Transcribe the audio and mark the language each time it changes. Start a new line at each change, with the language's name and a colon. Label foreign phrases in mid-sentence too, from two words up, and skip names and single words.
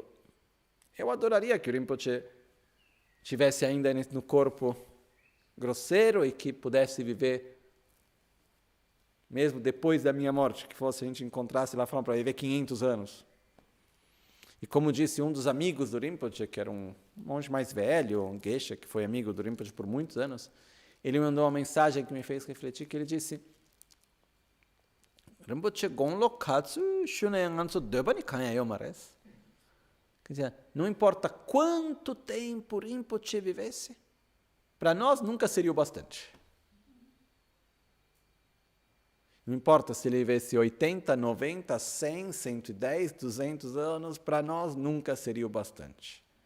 Portuguese: Eu adoraria que o Rinpoche tivesse ainda no corpo grosseiro e que pudesse viver mesmo depois da minha morte, que fosse a gente encontrasse lá para viver 500 anos. E como disse um dos amigos do Rinpoche, que era um monge mais velho, um geisha, que foi amigo do Rinpoche por muitos anos, ele mandou uma mensagem que me fez refletir, que ele disse, Rinpoche
Tibetan: gonlo katsu shuneyanganso debani kanyayo mares.
Portuguese: Quer dizer, não importa quanto tempo Rinpoche vivesse, para nós nunca seria o bastante. Não importa se ele vivesse 80, 90, 100, 110, 200 anos, para nós nunca seria o bastante.